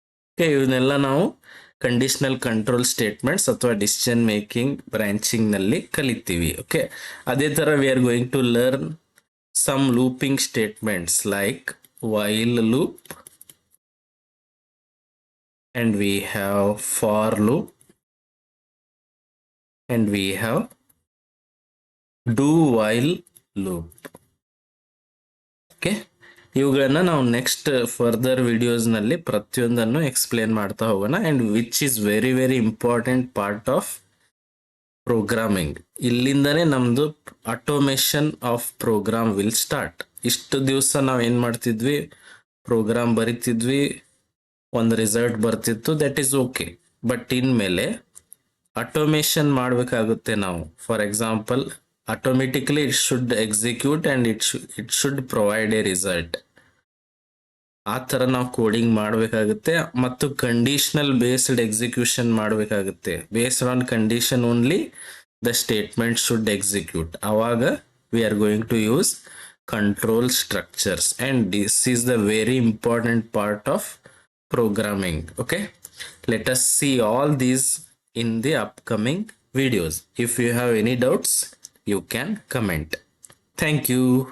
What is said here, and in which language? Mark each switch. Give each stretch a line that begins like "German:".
Kannada: Okay, ಇವನ್ನೆಲ್ಲ ನಾವು conditional control statements ಅಥವಾ ಡಿಸಿಷನ್ ಮೇಕಿಂಗ್ ಬ್ರಾಂಚಿಂಗ್ ನಲ್ಲಿ ಕಲಿತೀವಿ.
English: okay,
Kannada: ಅದೇ ತರ
English: We are going to learn some looping statements like while loop, and we have for loop, and we have do while loop.
Kannada: Okay, ಇವುಗಳನ್ನ ನಾವು next further videos ನಲ್ಲಿ ಪ್ರತಿಯೊಂದನ್ನು explain ಮಾಡ್ತಾ ಹೋಗೋಣ.
English: And which is very very important part of programming.
Kannada: ಇಲ್ಲಿಂದನೇ ನಮ್ದು
English: Automation of program will start.
Kannada: ಇಷ್ಟು ದಿವಸ ನಾವು ಏನ್ ಮಾಡ್ತಿದ್ವಿ, ಪ್ರೋಗ್ರಾಮ್ ಬರಿತಿದ್ವಿ, ಒಂದು ರಿಸಲ್ಟ್ ಬರ್ತಿತ್ತು,
English: That is okay.
Kannada: ಬಟ್ ಇನ್ಮೇಲೆ ಆಟೋಮೇಷನ್ ಮಾಡಬೇಕಾಗುತ್ತೆ ನಾವು.
English: For example, automatically it should execute and it should provide a result.
Kannada: ಆ ಥರ ನಾವು ಕೋಡಿಂಗ್ ಮಾಡಬೇಕಾಗುತ್ತೆ. ಮತ್ತು ಕಂಡೀಷನಲ್ ಬೇಸ್ಡ್ ಎಕ್ಸಿಕ್ಯೂಷನ್ ಮಾಡಬೇಕಾಗುತ್ತೆ.
English: Based on condition only the statement should execute.
Kannada: ಅವಾಗ
English: We are going to use control structures, and this is the very important part of programming. Okay, let us see all these in the upcoming videos. If you have any doubts, you can comment. Thank you.